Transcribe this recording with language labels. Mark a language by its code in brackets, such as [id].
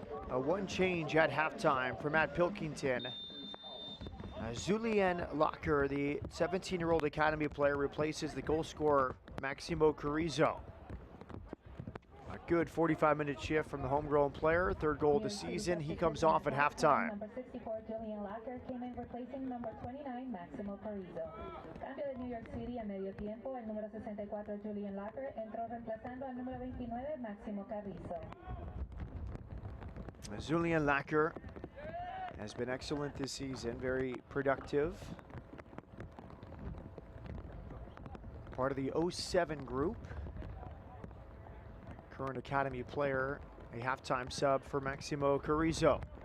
[en] One change at halftime for Matt Pilkington. Julian Locker, the 17-year-old academy player, replaces the goal scorer Maximo Carrizo. A good 45-minute shift from the homegrown player, third goal of the season. He comes off at halftime. Number 64, Julian Locker, came in replacing number 29, Maximo Carrizo. [es] Cambio de New York City a medio tiempo. El número 64, Julian Locker, entró reemplazando al número 29, Maximo Carrizo. [en] Julian Lacker has been excellent this season, very productive. Part of the 07 group. Current academy player, a halftime sub for Maximo Carrizo.